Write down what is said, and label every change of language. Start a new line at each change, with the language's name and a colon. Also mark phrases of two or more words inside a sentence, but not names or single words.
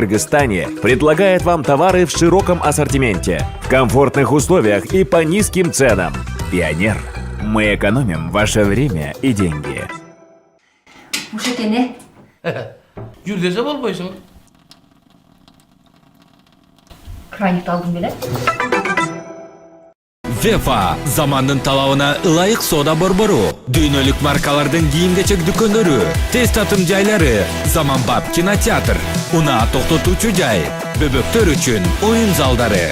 Russian: Кыргызстане предлагает вам товары в широком ассортименте, в комфортных условиях и по низким ценам. Пионер. Мы экономим ваше время и деньги.
Kyrgyz: Ушет эне? Жүр десе болбойсуң. Краникти алдым беле? Вефа замандын талабына ылайык соода борбору, дүйнөлүк маркалардын кийим-кечек дүкөндөрү, тез татым жайлары, заманбап кинотеатр, унаа токтотуучу жай, бөбөктөр үчүн оюн залдары.